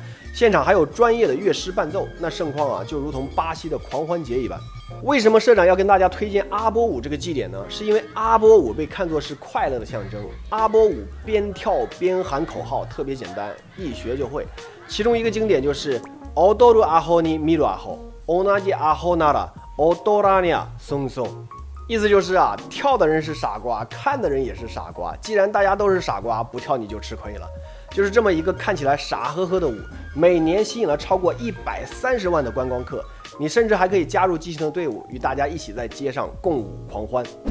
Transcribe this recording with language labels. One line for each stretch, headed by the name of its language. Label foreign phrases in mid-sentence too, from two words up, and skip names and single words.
Chinese: 现场还有专业的乐师伴奏，那盛况啊，就如同巴西的狂欢节一般。为什么社长要跟大家推荐阿波舞这个祭典呢？是因为阿波舞被看作是快乐的象征。阿波舞边跳边喊口号，特别简单，一学就会。其中一个经典就是
Japanese: 踊るアホに見るアホ、同じアホなら踊らにゃ損損。
Chinese: 意思就是啊，跳的人是傻瓜，看的人也是傻瓜。既然大家都是傻瓜，不跳你就吃亏了。就是这么一个看起来傻呵呵的舞，每年吸引了超过130万的观光客。你甚至还可以加入激情的队伍，与大家一起在街上共舞狂欢。